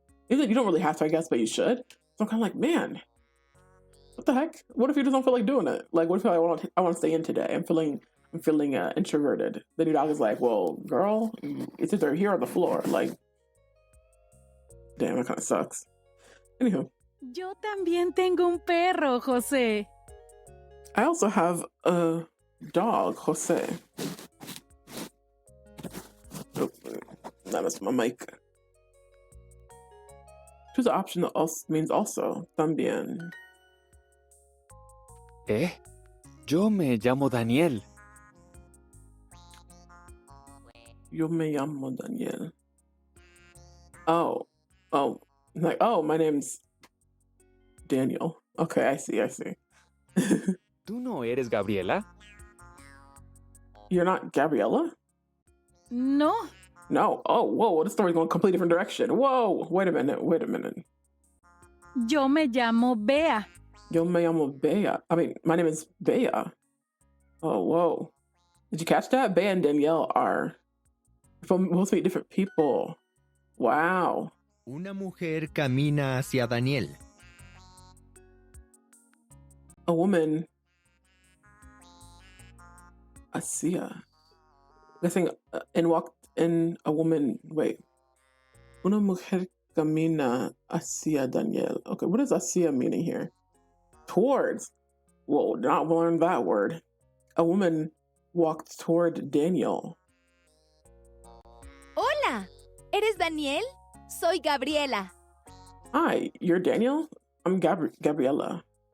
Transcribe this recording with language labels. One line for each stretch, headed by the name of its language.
English: You don't really have to, I guess, but you should. So I'm kind of like, man, what the heck? What if you just don't feel like doing it? Like, what if I want to stay in today? I'm feeling introverted. Then your dog is like, well, girl, it's either here or the floor. Like, damn, that kind of sucks. Anywho.
Spanish: Yo también tengo un perro, José.
English: I also have a dog, Jose. Oh, that messed my mic. Choose the option that also means also.
Spanish: También. Yo me llamo Daniel. Yo me llamo Daniel. Oh.
English: Like, oh, my name's Daniel. Okay, I see.
Spanish: ¿Tú no eres Gabriela?
English: You're not Gabriella?
Spanish: No.
English: No. Oh, whoa, this story's going a completely different direction. Whoa, wait a minute.
Spanish: Yo me llamo Bea. Yo me llamo Bea.
English: I mean, my name is Bea. Oh, whoa. Did you catch that? Bea and Danielle are supposed to be different people. Wow.
Spanish: Una mujer camina hacia Daniel.
English: A woman.
Spanish: Asia.
English: Guessing and walked in a woman. Wait.
Spanish: Una mujer camina hacia Daniel.
English: Okay, what does hacia meaning here? Towards. Whoa, not learned that word. A woman walked toward Daniel.
Spanish: Hola, ¿eres Daniel? Soy Gabriela.
English: Hi, you're Daniel? I'm Gabriela.